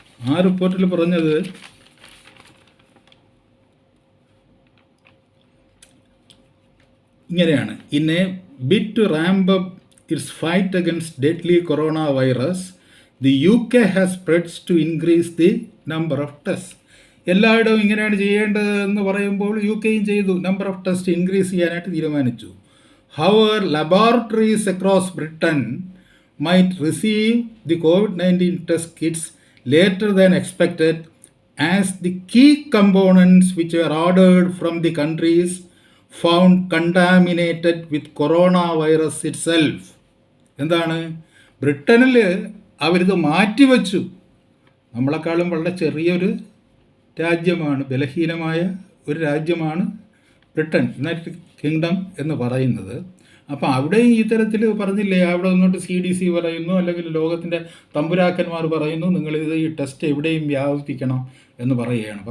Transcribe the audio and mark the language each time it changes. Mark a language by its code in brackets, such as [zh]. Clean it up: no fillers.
[ml] ആ റിപ്പോർട്ടിൽ പറഞ്ഞത് ഇങ്ങനെയാണ്: [en] In a bid to ramp up its fight against deadly corona virus, the UK has pledged to increase the number of test. [ml] എല്ലായിടവും ഇങ്ങനെയാണ് ചെയ്യേണ്ടതെന്ന് പറയുമ്പോൾ UK-യും ചെയ്തു, നമ്പർ ഓഫ് ടെസ്റ്റ് ഇൻക്രീസ് ചെയ്യാനായിട്ട് തീരുമാനിച്ചു. [en] However, laboratories across Britain might receive the COVID-19 test kits later than expected, as the key components which were ordered from the countries found contaminated with coronavirus itself. [ml] എന്താണ്? ബ്രിട്ടനിൽ അവരിത് മാറ്റിവെച്ചു. നമ്മളെക്കാളും വളരെ ചെറിയൊരു രാജ്യമാണ്, ബലഹീനമായ ഒരു രാജ്യമാണ് ബ്രിട്ടൻ, യുണൈറ്റഡ് കിങ്ഡം എന്ന് പറയുന്നത്. അപ്പോൾ അവിടെയും ഈ തരത്തിൽ പറഞ്ഞില്ലേ, അവിടെ വന്നിട്ട് CDC പറയുന്നു, അല്ലെങ്കിൽ ലോകത്തിൻ്റെ തമ്പുരാക്കന്മാർ പറയുന്നു, നിങ്ങളിത് ഈ ടെസ്റ്റ് എവിടെയും വ്യാപിപ്പിക്കണം എന്ന് പറയുകയാണ്.